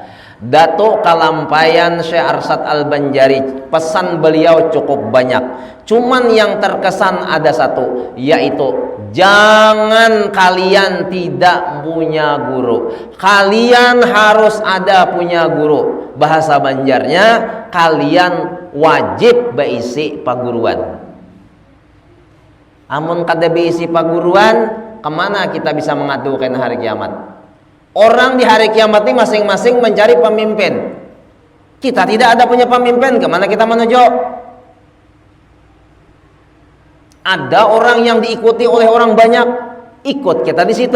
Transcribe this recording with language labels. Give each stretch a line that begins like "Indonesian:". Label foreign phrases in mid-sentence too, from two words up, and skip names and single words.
Indonesian: Datuk Kalampayan Syekh Arsyad Al-Banjari, pesan beliau cukup banyak. Cuman yang terkesan ada satu, yaitu jangan kalian tidak punya guru. Kalian harus ada punya guru. Bahasa Banjarnya, kalian wajib
Banjar: beisi paguruan. Amun kada beisi paguruan,
Indonesian: kemana kita bisa mengadukan hari kiamat? Orang di hari kiamat ini masing-masing mencari pemimpin. Kita tidak ada punya pemimpin, kemana kita menuju? Ada orang yang diikuti oleh orang banyak, ikut kita di situ.